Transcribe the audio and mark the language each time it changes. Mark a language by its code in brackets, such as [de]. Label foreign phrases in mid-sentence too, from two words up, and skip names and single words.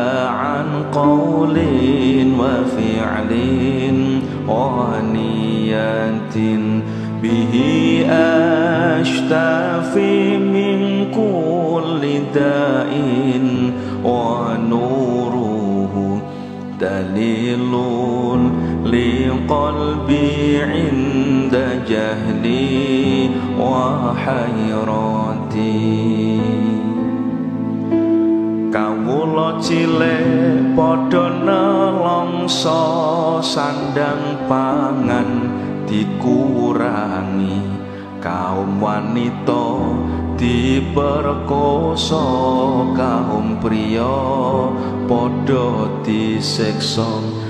[ar] عن قول وفعل ونية به أشتفي من كل داء ونوره دليل لقلبي عند جهلي وحيرتي. [jv] Kawula cilik padha nelongso sandang pangan dikurangi, kaum wanita diperkosa, kaum pria padha disiksa.